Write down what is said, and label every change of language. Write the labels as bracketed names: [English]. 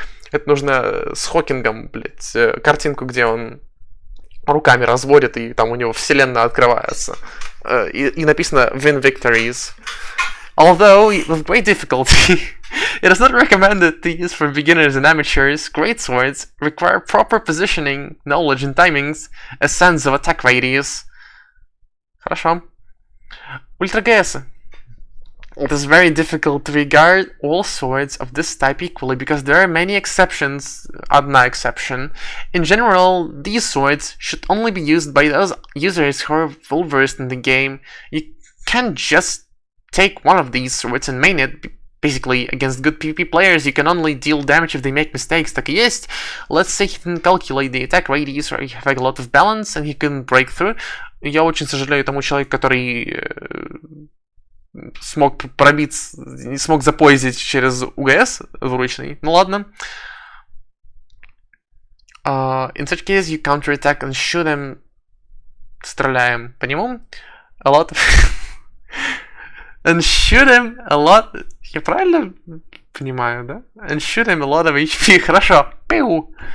[Russian] Это нужно с Хокингом, картинку, где он руками разводит, и там у него вселенная открывается. и написано [English] win victories. Although with great difficulty, it is not recommended to use for beginners and amateurs. Great swords require proper positioning, knowledge and timings, a sense of attack radius. [Russian] Хорошо. Ультра ГС. [English] It is very difficult to regard all swords of this type equally because there are many exceptions, [Russian] одна [English] exception. In general, these swords should only be used by those users who are well versed in the game. You can't just take one of these swords and main it. Basically, against good PvP players, you can only deal damage if they make mistakes. [Russian] Так и есть. [English] Let's say he didn't calculate the attack radius or you have a lot of balance and he couldn't break through. [Russian] Я очень сожалею тому человеку, который смог пробиться, не смог запоздить через УГС двуручный. Ну ладно. [English] In such case, you counterattack and shoot him. [Russian] Стреляем по нему. [English] A lot of... and shoot him a lot... [Russian] Я правильно понимаю, да? [English] And shoot him a lot of HP. [Russian] Хорошо. Пиу.